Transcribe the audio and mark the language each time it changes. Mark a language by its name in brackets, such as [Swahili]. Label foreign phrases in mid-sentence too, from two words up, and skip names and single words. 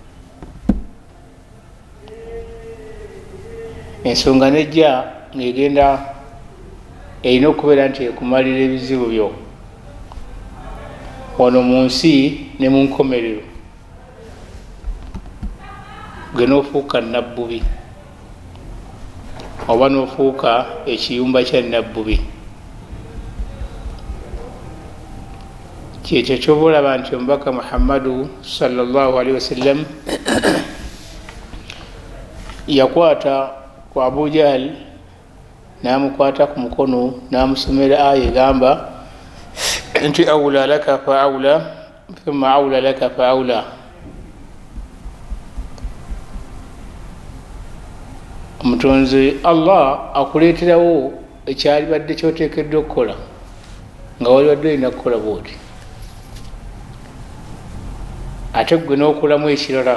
[Ganda] Ensonga nejja ng'egenda erina okubeera nti ekumalira ebizibu byo wano mu nsi ne mu nkomerero, gwe n'ofuuka nabbubi oba n'ofuuka ekiyumba kya nabbubi. Kyekyo ky'obalaba nti omubaka Muhammadu [Arabic] صلى الله عليه وسلم [Ganda] yakwata ku Abu Jahl n'amukwata ku mukono n'amusomera aya egamba nti [Arabic] أولى لك فأولى ثم أولى لك فأولى. [Ganda] Omutonzi Allah akuleeterawo ekyali badde kyoteekeddwa okukola nga wali badde olina kukola bwoti, ate gwe n'okolamu ekirala.